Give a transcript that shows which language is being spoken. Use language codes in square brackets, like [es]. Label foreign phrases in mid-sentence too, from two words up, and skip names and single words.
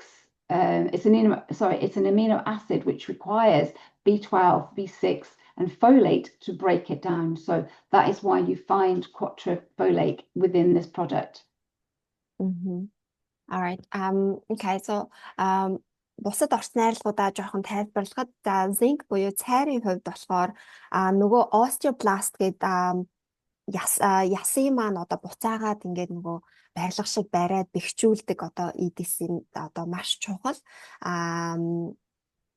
[en] It's an amino acid which requires B12, B6, and folate to break it down. So that is why you find quadrafolate within this product. All right. Okay. [mn] So бусад орц найрлагуудаа жоохон тайлбарлахад, за зинк буюу цайрын хувьд болохоор нөгөө osteoblast гэдэг ясын маань одоо буцаагаад ингээд нөгөө барилга шиг бариад бэхжүүлдэг одоо EDC-ийн одоо маш чухал.